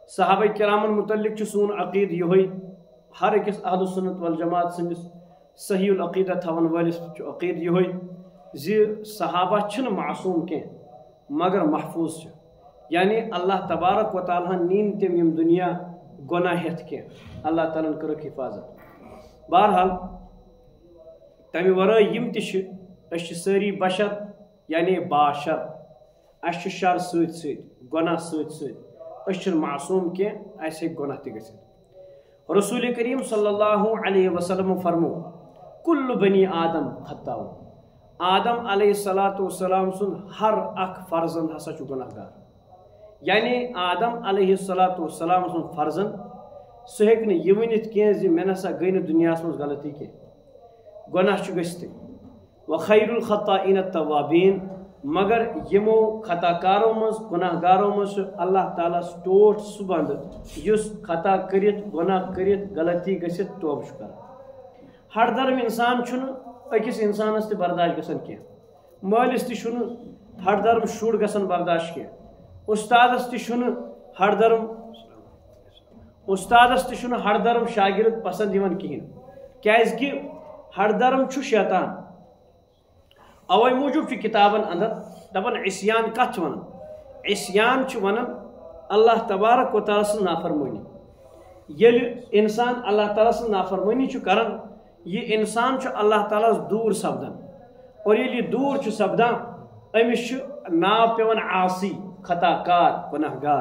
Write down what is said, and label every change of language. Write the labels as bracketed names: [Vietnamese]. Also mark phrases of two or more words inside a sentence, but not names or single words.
[Kashmiri] صحابہ کرامن متعلق چھُ سون عقیٖدٕ یِہوے، ہر أکِس [Arabic] اہل سنت والجماعت [Kashmiri] سٕنٛدِس [Arabic] صحیح العقیٖدہ [Kashmiri] تھاون وٲلِس چھُ عقیٖدٕ یِہوے زِ صحابہ چھِنہٕ معصوم کینٛہہ مگر محفوظ چھِ، یعنی [Arabic] اللہ تبارک و تعالیٰ [Kashmiri] ہن نِن تِم یم دنیا گۄناہ ہیتھ کینٛہہ، اللہ تعالیٰ ہن کٔرٕکھ حفاظت۔ بہرحال تمہِ ورٲے یم تہِ چھِ، أسۍ چھِ سٲری بشر یعنی باشر، اسہِ چھُ شر سۭتۍ سۭتۍ گۄناہ سۭتۍ سۭتۍ، أسۍ چھِنہٕ معصوم کینٛہہ، اسہِ ہیٚکہِ گۄناہ تہِ گٔژھِتھ۔ رسول کریم [Arabic] صلی اللہ علیہ وسلم [Kashmiri] فرمو [Arabic] کل بنی آدم خطاؤ، [Kashmiri] آدم [Arabic] علیہ السلام [Kashmiri] سن ہر اکھ فرزند ہسا چھُ گۄناہ گار، یعنی آدم [Arabic] علیہ السلام [Kashmiri] سن فرزند سُہ ہیٚکہِ نہٕ یہِ ؤنِتھ کینٛہہ زِ مےٚ نسا گٔے نہٕ دُنیاہس منٛز غلطی کینٛہہ، گۄناہ چھُ گٔژھتھٕے۔ [Arabic] وخیر الخطائین التوابین، [Kashmiri] مگر یمو خطا کارو منٛز گۄناہ گارو منٛز چھُ اللہ تعالیٰ ٹوٹھ سُہ بنٛدٕ یُس خطا کٔرِتھ گۄناہ کٔرِتھ غلطی گٔژھِتھ توبہٕ چھُ کران۔ ہر درم انسان چھُنہٕ أکِس انسانس تہِ برداش گژھان کینٛہہ، مٲلِس تہِ چھُنہٕ ہر درم شُر گژھان برداش کینٛہہ، استادس تہِ چھُنہٕ ہر درم شاگرد پسند یِوان کِہیٖنۍ، کیازِ ہر درم چھُ شیطان۔ اوے موٗجوٗب چھُ کِتابن اندر دپان عصیان کتھ چھِ ونان؟ عصیان چھُ ونان [Arabic] اللہ تبارک و تعالیٰ [Kashmiri] سٕنٛز نافرمٲنی۔ ییٚلہِ انسان اللہ تعالیٰ سٕنٛز نافرمٲنی چھُ کران، یہ انسان چھُ اللہ تعالیٰ دوٗر سپدان، اور ییٚلہِ یہِ دوٗر چھُ سپدان أمِس چھُ ناو پیوان عاصی، خطا کار، گۄناہ گار۔